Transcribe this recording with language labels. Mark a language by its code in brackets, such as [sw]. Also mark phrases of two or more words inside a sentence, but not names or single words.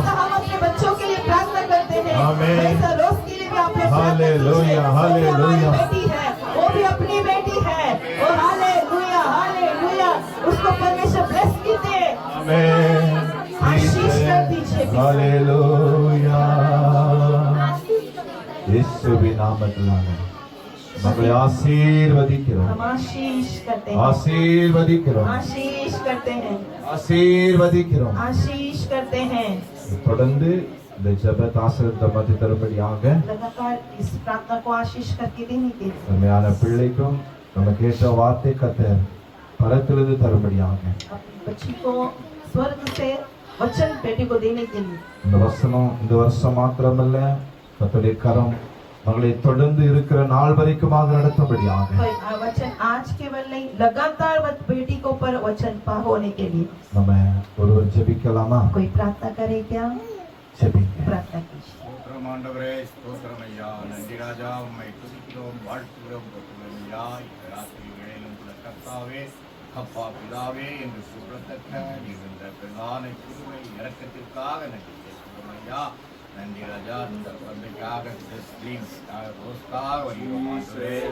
[hi] जैसा हम अपने बच्चों के लिए प्रार्थना करते हैं, आमेन। वैसा रोज के लिए भी आप लोग प्रार्थना हालेलुया, कीजिए। वो भी हमारी हालेलुया। बेटी है, वो भी अपनी बेटी है। और हालेलुया, हालेलुया। उसको परमेश्वर ब्लेस कीजिए। आमेन। आशीष कर दीजिए। हालेलुया। [ta] இயேசுவின் நாமத்தினாலே மகளை ஆசீர்வதிக்கிறோம், [hi] हम आशीष करते हैं, [ta] ஆசீர்வதிக்கிறோம், [hi] आशीष करते हैं, [ta] ஆசீர்வதிக்கிறோம். [hi] आशीष करते हैं। [ta] தொடர்ந்து இந்த ஜெபத்தை ஆசீர்வாதம் மத்தி தரும்படியாக [hi] लगातार इस प्रार्थना को आशीष करके देने के लिए [ta] உண்மையான பிள்ளைக்கும் நம்ம கேட்ட வார்த்தை கர்த்தர் பரத்திலிருந்து தரும்படியாக [hi] अपनी बच्ची को स्वर्ग से वचन बेटी को देने के लिए [ta] இந்த வருஷம் மாத்திரமல்ல கர்த்தருடைய கரம் மகளை தொடர்ந்து இருக்கிற நாள் வரைக்குமாக நடத்தும்படியாக [hi] कोई वचन आज केवल नहीं, लगातार बेटी को पर वचन होने के लिए [ta] நம்ம ஒருவர் ஜெபிக்கலாமா? [hi] कोई प्रार्थना करे क्या? [ta] ஜெபிங்க. [hi] प्रार्थना कीजिए। [ta] ஸ்தோத்திரம் ஆண்டவரே, ஸ்தோத்திரம் ஐயா. நன்றி ராஜா, உம்மை துதிக்கிறோம், வாழ்த்துகிறோம், போற்றுகிறோம் ஐயா. இந்த ராத்திரி வேளையிலும் கூட கர்த்தாவே, அப்பா பிதாவே என்று சொல்லத்தக்க நீர் இந்த பிரதான கிருபை இரக்கத்திற்காக நன்றி செலுத்துகிறோம் ஐயா. நன்றி ராஜா, இந்த குழந்தைக்காக ரோஸ்க்காக வருகிறோம் ஆண்டவரே.